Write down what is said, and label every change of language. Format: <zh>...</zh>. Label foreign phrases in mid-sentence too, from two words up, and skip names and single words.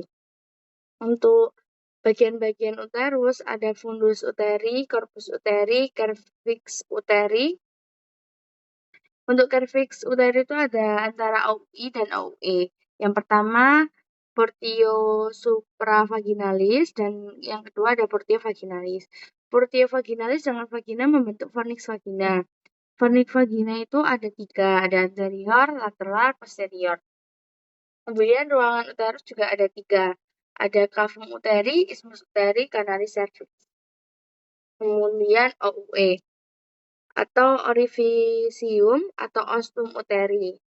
<id>Untuk bagian-bagian uterus ada fundus uteri, corpus uteri, cervix uteri. Untuk cervix uteri itu ada antara OI dan OE. Yang pertama portio supravaginalis dan yang kedua ada portio vaginalis. Portio vaginalis dengan vagina membentuk fornix vagina. Fornix vagina itu ada 3, ada anterior, lateral, posterior. Kemudian ruangan uterus juga ada 3, ada cavum uteri, isthmus uteri, canalis cervix. Kemudian OUE atau orificium atau ostum uteri.</id>